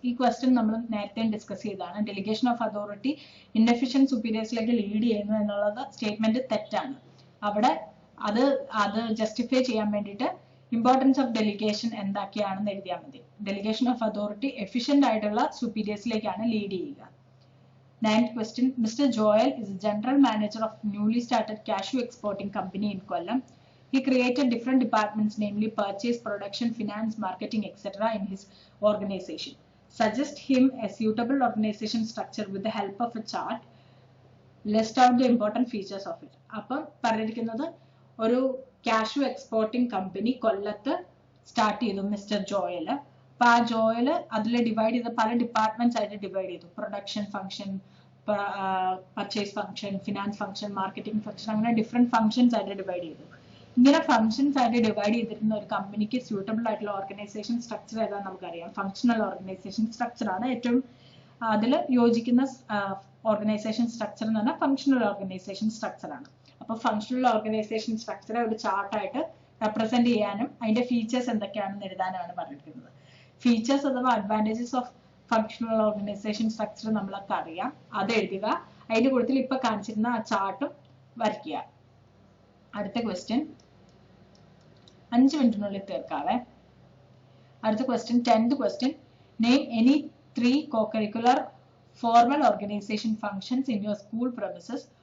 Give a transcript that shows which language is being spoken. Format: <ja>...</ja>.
<ml>ഈ ക്വസ്റ്റ്യൻ നമ്മൾ നേരത്തെ ഡിസ്കസ് ചെയ്തതാണ്. Delegation of authority inefficient സുപ്പീരിയേഴ്സിലേക്ക് lead ചെയ്യുന്നു എന്നുള്ളത് സ്റ്റേറ്റ്മെന്റ് തെറ്റാണ്. അവിടെ അത് ജസ്റ്റിഫൈ ചെയ്യാൻ വേണ്ടിയിട്ട് ഇമ്പോർട്ടൻസ് ഓഫ് ഡെലിഗേഷൻ എന്തൊക്കെയാണെന്ന് എഴുതിയാൽ മതി. ഡെലിഗേഷൻ ഓഫ് അതോറിറ്റി എഫിഷ്യന്റ് ആയിട്ടുള്ള സുപ്പീരിയേഴ്സിലേക്കാണ് ലീഡ് ചെയ്യുക.</ml> <en>9th question, Mr. Joel is the general manager of newly started cashew exporting company in Kollam. He created different departments, namely purchase, production, finance, marketing, etc. in his organization. Suggest him a suitable organization structure with the help of a chart. List out the important features of it.</en> <ml>അപ്പം പറഞ്ഞിരിക്കുന്നത് ഒരു cashew exporting company കൊല്ലത്ത് start ചെയ്തു mister Joel. അപ്പൊ ആ Joel അതിൽ divide ചെയ്ത് പല ഡിപ്പാർട്ട്മെന്റ്സ് ആയിട്ട് ഡിവൈഡ് ചെയ്തു. Production function, purchase function, finance function, marketing function, അങ്ങനെ ഡിഫറെന്റ് ഫംഗ്ഷൻസ് ആയിട്ട് ഡിവൈഡ് ചെയ്തു. ഇങ്ങനെ ഫംഗ്ഷൻസ് ആയിട്ട് ഡിവൈഡ് ചെയ്തിരുന്ന ഒരു കമ്പനിക്ക് സ്യൂട്ടബിൾ ആയിട്ടുള്ള ഓർഗനൈസേഷൻ സ്ട്രക്ചർ ഏതാണെന്ന് നമുക്കറിയാം. ഫങ്ഷണൽ ഓർഗനൈസേഷൻ സ്ട്രക്ചർ ആണ് ഏറ്റവും അതിൽ യോജിക്കുന്ന ഓർഗനൈസേഷൻ സ്ട്രക്ചർ എന്ന് പറഞ്ഞാൽ ഫങ്ഷണൽ ഓർഗനൈസേഷൻ സ്ട്രക്ചർ ആണ്. അപ്പൊ ഫങ്ഷണൽ ഓർഗനൈസേഷൻ സ്ട്രക്ചറെ ഒരു ചാർട്ടായിട്ട് റെപ്രസെന്റ് ചെയ്യാനും അതിന്റെ ഫീച്ചേഴ്സ് എന്തൊക്കെയാണെന്ന് എഴുതാനാണ് പറഞ്ഞിരിക്കുന്നത്. ഫീച്ചേഴ്സ് അഥവാ advantages of functional organisation structure നമ്മളൊക്കെ അറിയാം, അത് എഴുതുക. അതിന്റെ കൂട്ടത്തിൽ ഇപ്പൊ കാണിച്ചിരുന്ന ആ ചാർട്ടും വരയ്ക്കുക. അടുത്ത ക്വസ്റ്റ്യൻ 5 മിനിറ്റിനുള്ളിൽ തീർക്കാവേ. അടുത്ത question</ml> <en>10th question, name any 3 co-curricular formal organization functions in your school premises.</en>